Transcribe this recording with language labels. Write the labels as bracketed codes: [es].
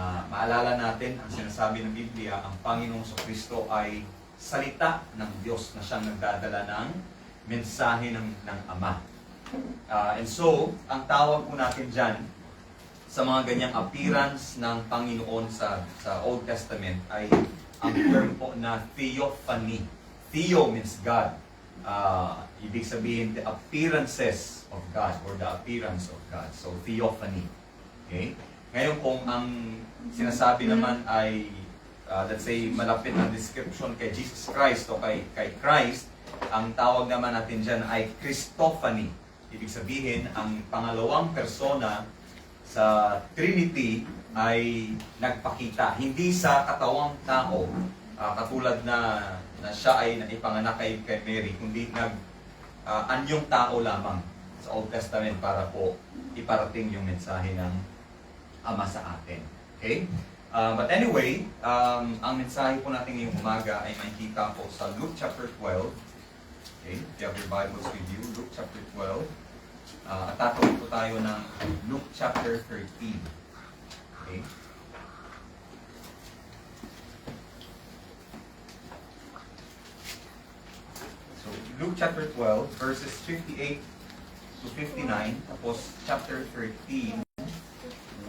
[tl] Maalala natin ang sinasabi ng Biblia, ang Panginoong Kristo ay salita ng Diyos na siyang nagdadala ng mensahe ng Ama. And so, ang tawag po natin dyan sa mga ganyang appearance ng Panginoon sa Old Testament ay ang term po na theophany. [en] Theo means God. [tl] Ibig sabihin, [en] the appearances of God or the appearance of God. So, theophany. Okay? Ngayon, kung ang sinasabi naman ay, let's say, malapit ang description kay Jesus Christ o kay Christ, ang tawag naman natin dyan ay Christophany. [tl] Ibig sabihin, ang pangalawang persona sa Trinity ay nagpakita. Hindi sa katawang tao, katulad na siya ay naipanganak kay Mary, kundi anyong tao lamang sa Old Testament para po iparating yung mensahe ng Ama sa atin. Okay? [en] But anyway, [tl] ang mensahe po natin ngayong umaga ay makikita po sa Luke chapter 12. Okay? [en] If you have your Bibles with you, Luke chapter 12. [tl] At tatawid po tayo ng Luke chapter 13. Okay? [en] So, Luke chapter 12, verses 58 to 59, tapos chapter 13, 1 to 9.